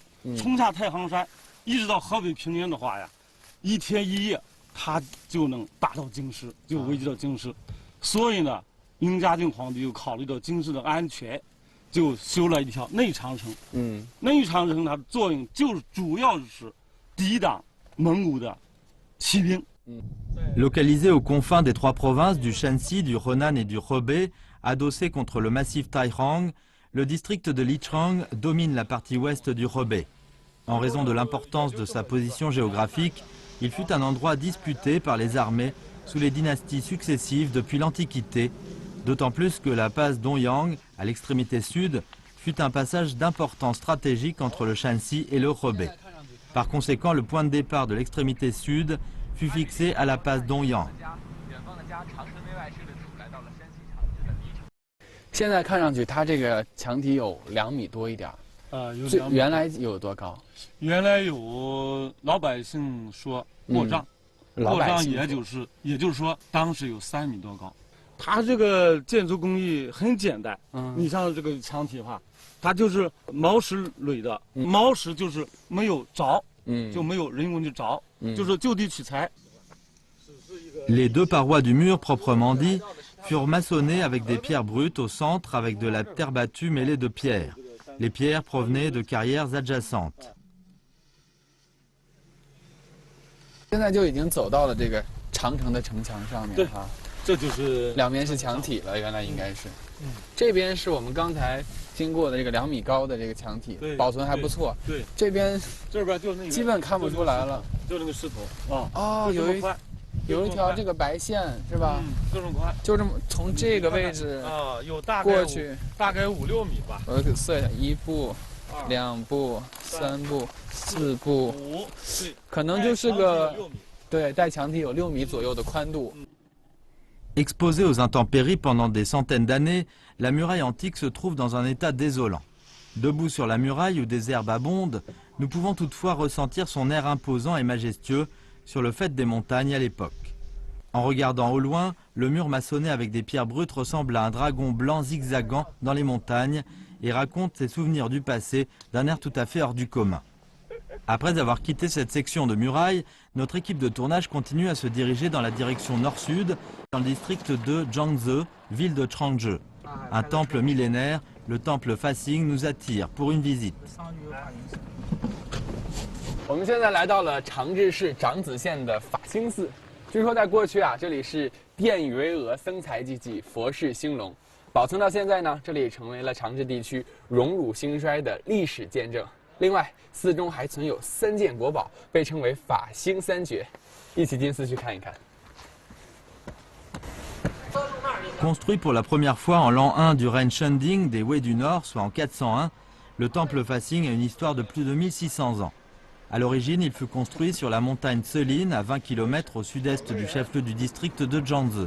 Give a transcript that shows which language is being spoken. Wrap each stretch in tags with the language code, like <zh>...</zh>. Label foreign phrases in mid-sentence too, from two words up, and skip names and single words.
<zh>冲下太行山，一直到河北平原的话呀，1天1夜，他就能打到京师，就危及到京师。所以呢，明嘉靖皇帝又考虑到京师的安全，就修了一条内长城。内长城它的作用就是主要是抵挡蒙古的骑兵。</zh> <fr>Localisé aux confins des 3 provinces du Shanxi, du Henan et du Hebei, adossé contre le massif Taihang, le district de Lichang domine la partie ouest du Hebei. En raison de l'importance de sa position géographique, il fut un endroit disputé par les armées sous les dynasties successives depuis l'Antiquité, d'autant plus que la passe Dongyang, à l'extrémité sud, fut un passage d'importance stratégique entre le Shanxi et le Hebei. Par conséquent, le point de départ de l'extrémité sud fut fixé à la passe Dongyang.</fr> <zh>现在看上去，它这个墙体有2米多一点，有2米。原来有多高？原来有老百姓说过账，过账也就是说当时有3米多高。它这个建筑工艺很简单，你像这个墙体哈，它就是毛石垒的，毛石就是没有凿，就没有人工去凿，就是就地取材。</zh> <fr>Les 2 parois du mur proprement dit furent maçonnées avec des pierres brutes au centre avec de la terre battue mêlée de pierres. Les pierres provenaient de carrières adjacentes.</fr> <zh>现在就已经走到了这个长城的城墙上面哈，这就是两边是墙体了，原来应该是。这边是我们刚才经过的这个2米高的这个墙体，保存还不错。对，这边就那个基本看不出来了，就那个石头啊。哦，有一条这个白线是吧？就这么宽，就这么从这个位置啊，有大概过去，大概5、6米吧。我给算一下，1步、2步、3步、4步，5，对，可能就是个 6米，对，带墙体有6米左右的宽度。</zh> <fr>Exposée aux intempéries pendant des centaines d'années, la muraille antique se trouve dans un état désolant. Debout sur la muraille où des herbes abondent, nous pouvons toutefois ressentir son air imposant et majestueux sur le faîte des montagnes à l'époque. En regardant au loin, le mur maçonné avec des pierres brutes ressemble à un dragon blanc zigzagant dans les montagnes et raconte ses souvenirs du passé d'un air tout à fait hors du commun. Après avoir quitté cette section de muraille, notre équipe de tournage continue à se diriger dans la direction nord-sud, dans le district de Zhangze, ville de Changzhou. Un temple millénaire, le temple Fasing, nous attire pour une visite.</fr> <zh>我们现在来到了长治市长子县的法兴寺。据说在过去啊，这里是殿宇巍峨、僧才济济、佛事兴隆。保存到现在呢，这里成为了长治地区荣辱兴衰的历史见证。另外，寺中还存有3件国宝，被称为法兴3绝。一起进寺去看一看。</zh> <fr>Construit pour la première fois en l'an 1 du règne Shunding des Wei du Nord, soit en 401, le temple Fasing a une histoire de plus de 1600 ans. À l'origine, il fut construit sur la montagne Tselin, à 20 km au sud-est du chef-lieu du district de Zhangze.</fr>